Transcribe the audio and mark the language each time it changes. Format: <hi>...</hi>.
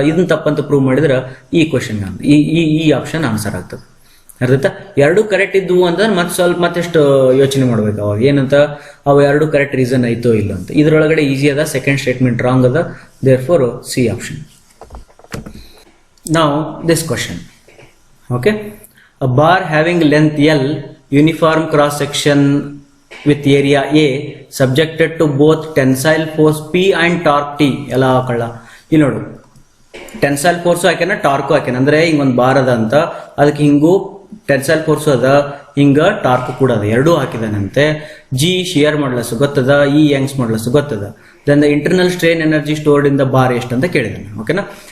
<kn>ಇದನ್ನ ತಪ್ಪಂತ ಪ್ರೂವ್ ಮಾಡಿದ್ರೆ ಈ ಕ್ವಶನ್ ಈ ಆಪ್ಷನ್ ಆನ್ಸರ್ ಆಗ್ತದೆ. ಅರ್ಥ? ಎರಡು ಕರೆಕ್ಟ್ ಇದ್ವು ಅಂತಂದ್ರೆ ಮತ್ತೆಷ್ಟು ಯೋಚನೆ ಮಾಡ್ಬೇಕು ಅವಾಗ, ಏನಂತ ಅವು ಎರಡು ಕರೆಕ್ಟ್ ರೀಸನ್ ಐತೋ ಇಲ್ಲ ಅಂತ. ಇದ್ರೊಳಗಡೆ ಈಸಿ ಅದ, ಸೆಕೆಂಡ್ ಸ್ಟೇಟ್ಮೆಂಟ್ ರಾಂಗ್ ಅದ,</kn> <en>Therefore C option. Now this question. Okay, a bar having length L, uniform cross section with area A, subjected to both tensile force P and torque T.</en> <kn>ಎಲ್ಲ ಕಳ್ಳ ಇಲ್ಲಿ ನೋಡು, tensile force ಹಾಕ್ಯಾನ, torque ಹಾಕ್ಯಾನ. ಅಂದ್ರೆ ಹಿಂಗೊಂದು bar ಅದ ಅಂತ, ಅದಕ್ಕೆ ಹಿಂಗು tensile force ಅದ, ಹಿಂಗ ಟಾರ್ಕ್ ಕೂಡ ಅದ, ಎರಡೂ ಹಾಕಿದಾನಂತೆ. ಜಿ ಶಿಯರ್ ಮಾಡ್ಲಸ್ ಗೊತ್ತದ, ಇ ಯಂಗ್ಸ್ ಮಾಡ್ಲಸ್ ಗೊತ್ತದ.</kn> <en>then the internal strain energy stored in the bar</en> <kn>ಎಷ್ಟು ಅಂತ ಕೇಳಿದಾನೆ. ಓಕೆನಾ.</kn>